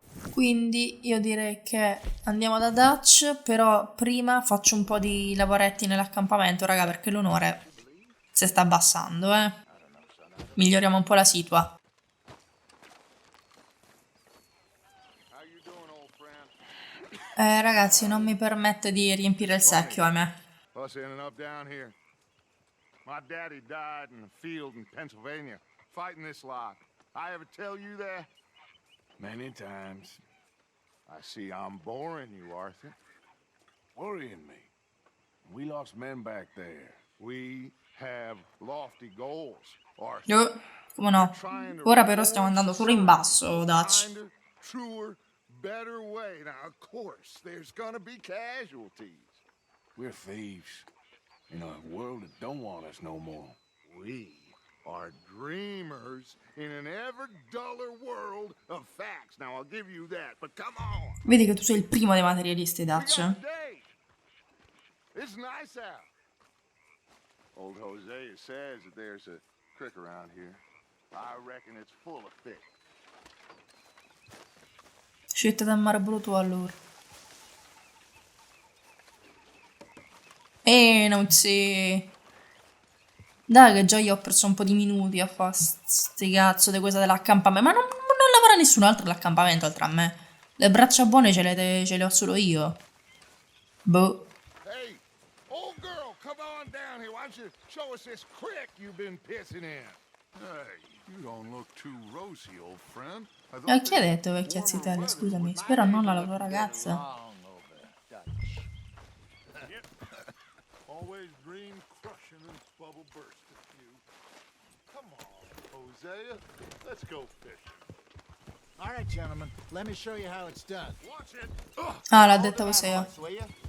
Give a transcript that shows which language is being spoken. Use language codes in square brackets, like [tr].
[it] Quindi io direi che andiamo da Dutch, però prima faccio un po' di lavoretti nell'accampamento, raga, perché l'onore si sta abbassando, Miglioriamo un po' la situa. Ragazzi, non mi permette di riempire il secchio, ahimè. [en] Us ending up down here. My daddy died in a field in Pennsylvania, fighting this lot. I ever tell you that? Many times. I see I'm boring you, Arthur. Worrying me. We lost men back there. We have lofty goals, Arthur. [it] Come no? Ora però stiamo andando solo in basso, Dutch. [en] Kinder, truer, better way. Now, of course, there's gonna be casualties. We're thieves. In a world that don't want us no more. We are dreamers in an ever duller world of facts. Now, I'll give you that, but come on. [it] Vedi che tu sei il primo dei materialisti, [en] We [it] Dutch. [en] got a date. It's nice out. Old Hosea says that there's a creek around here. I reckon it's full of fish. [it] Scelta del mare brutto allora. Non si... Dai che già io ho perso un po' di minuti a fare sti cazzo di questa dell'accampamento. Ma non lavora nessun altro all'accampamento oltre a me. Le braccia buone ce le ho solo io. Boh. [en] Hey, old girl, come on down here. Why don't you show us this creek you've been pissing in? Hey, you don't look too rosy, old friend. [it] Chi ha detto vecchia zitella? Scusami. Spero non la tua ragazza. [en] Always dream crushing and bubble bursting you. Come on, Hosea. Let's go fishing. All right, gentlemen, let me show you how it's done. Watch it. [it] Ah, l'ha detta Osea. [en] Will ya?